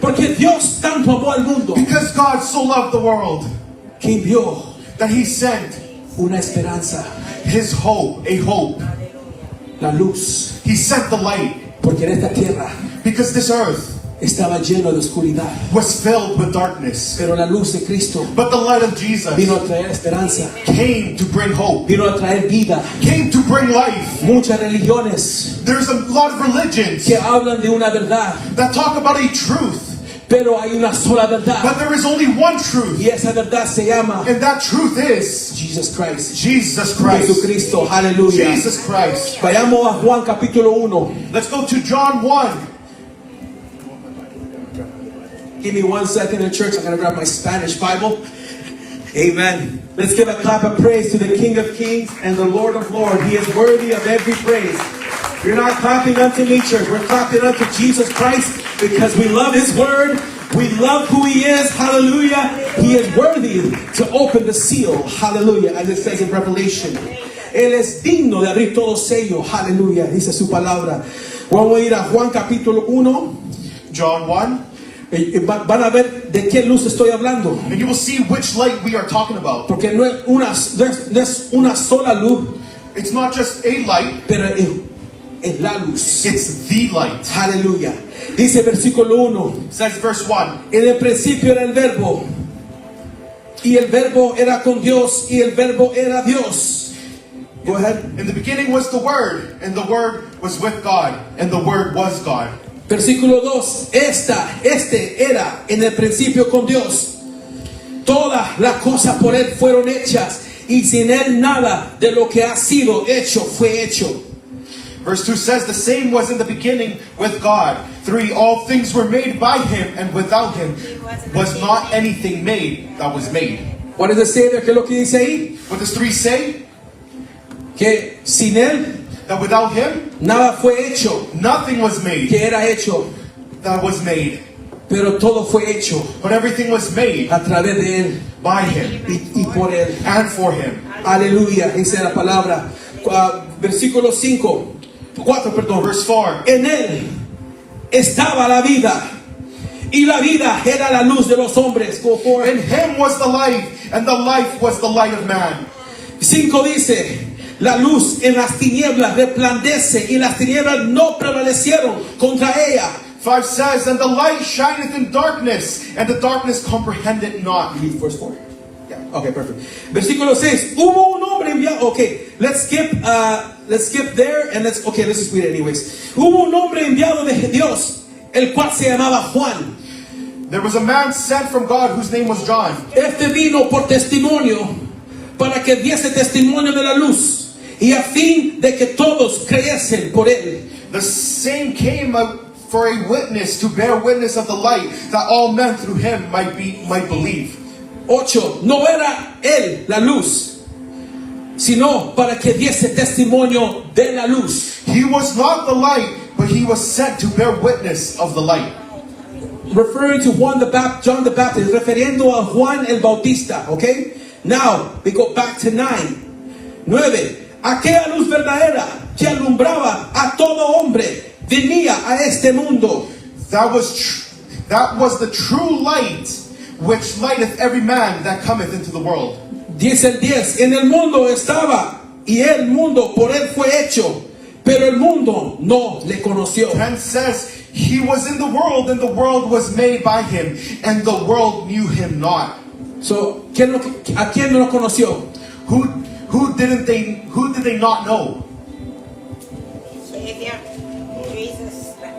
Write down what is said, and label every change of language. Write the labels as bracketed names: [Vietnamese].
[Spanish] porque Dios tanto amó al mundo [English] Because God so loved the world [Spanish] que envió [English] that He sent [Spanish] una esperanza, [English] His hope, a hope. [Spanish] la luz, [English] He sent the light. [Spanish] porque en esta tierra [English] Because this earth [Spanish] estaba lleno de oscuridad, [English] was filled with darkness. [Spanish] pero la luz de Cristo [English] But the light of Jesus [Spanish] vino a traer esperanza, [English] came to bring hope, [Spanish] vino a traer vida. [English] came to bring life. [Spanish] Muchas religiones [English] There's a lot of religions [Spanish] que hablan de una verdad, [English] that talk about a truth, [Spanish] pero hay una sola verdad, [English] but there is only one truth. [Spanish] y esa verdad se llama [English] And that truth is Jesus Christ. Jesus Christ. [Spanish] Jesucristo, aleluya. [English] Jesus Christ. [Spanish] Vayamos a Juan capítulo 1. [English] Let's go to John 1. Give me 1 second in church. I'm going to grab my Spanish Bible. Amen. Let's give a clap of praise to the King of Kings and the Lord of Lords. He is worthy of every praise. We're not clapping unto me, church. We're clapping unto Jesus Christ because we love His Word. We love who He is. Hallelujah. He is worthy to open the seal. Hallelujah. As it says in Revelation. [Spanish] Él es digno de abrir todo sello. Hallelujah. Dice su palabra. Vamos a ir a Juan capítulo 1. [English] John 1. [Spanish] Van a ver de qué luz estoy hablando. [English] And you will see which light we are talking about. [Spanish] Porque no es una sola luz. [English] It's not just a light, [Spanish] pero es la luz. [English] it's the light. [Spanish] Aleluya. Dice versículo 1. [English] It says verse 1. [Spanish] En el principio era el verbo, y el verbo era con Dios, y el verbo era Dios. [English] Go ahead. In the beginning was the Word, and the Word was with God, and the Word was God. [Spanish] Versículo 2. Este era en el principio con Dios. Todas las cosas por él fueron hechas, y sin él nada de lo que ha sido hecho fue hecho. [English] Verse 2 says, the same was in the beginning with God. 3, all things were made by Him, and without Him was not anything made that was made. What does it say there? [Spanish] ¿Qué es lo que dice ahí? [English] What does 3 say? [Spanish] Que sin él [English] That without Him, [Spanish] nada fue hecho [English] nothing was made [Spanish] que era hecho, [English] that was made. [Spanish] pero todo fue hecho [English] But everything was made [Spanish] a través de él [English] by Him [Spanish] y por él. [English] and for Him. [Spanish] Aleluya, dice la palabra. Versículo 4, perdón. [English] Verse 4. [Spanish] En él estaba la vida, y la vida era la luz de los hombres. [English] Go for it. In Him was the light, and the life was the light of man. [Spanish] 5 dice, la luz en las tinieblas resplandece, y las tinieblas no prevalecieron contra ella. [English] 5 says, and the light shineth in darkness, and the darkness comprehended not. Read verse 4. Yeah. Okay, perfect. [Spanish] Versículo 6. Hubo un hombre enviado. [English] Okay, let's skip there and let's just read it anyways. [Spanish] Hubo un hombre enviado de Dios, el cual se llamaba Juan. [English] There was a man sent from God whose name was John. [Spanish] Este vino por testimonio, para que diese testimonio de la luz, y a fin de que todos creyesen por él. [English] The same came for a witness, to bear witness of the light, that all men through him might believe. 8. [Spanish] No era él la luz, sino para que diese testimonio de la luz. [English] He was not the light, but he was sent to bear witness of the light. Referring to John the Baptist, [Spanish] refiriendo a Juan el Bautista, [English] okay? Now, we go back to 9. 9. [Spanish] Aquella luz verdadera que alumbraba a todo hombre venía a este mundo. [English] That was the true light, which lighteth every man that cometh into the world. [Spanish] Dice el 10. En el mundo estaba, y el mundo por él fue hecho, pero el mundo no le conoció. [English] 10 says, he was in the world, and the world was made by him, and the world knew him not. [Spanish] So, ¿a quién no lo conoció? [English] Who did they not know? Savior, Jesus.